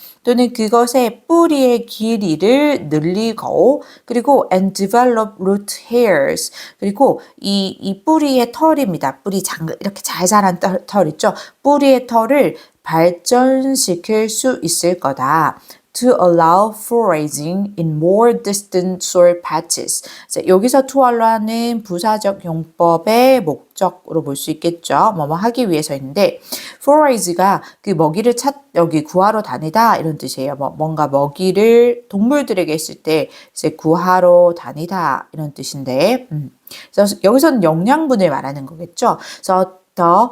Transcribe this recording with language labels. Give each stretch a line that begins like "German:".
Korean: 또는 그것의 뿌리의 길이를 늘리고 그리고
English: and develop root hairs
Korean: 그리고 이 뿌리의 털입니다. 이렇게 잘 자란 털 있죠. 뿌리의 털을 발전시킬 수 있을 거다.
English: To allow foraging in more distant soil patches.
Korean: 자, 여기서 to allow는 부사적 용법의 목적으로 볼 수 있겠죠. 뭐뭐 하기 위해서인데 forage가 먹이를 여기 구하러 다니다 이런 뜻이에요. 뭔가 먹이를 동물들에게 했을 때 이제 구하러 다니다 이런 뜻인데 그래서 여기서는 영양분을 말하는 거겠죠. 그래서 the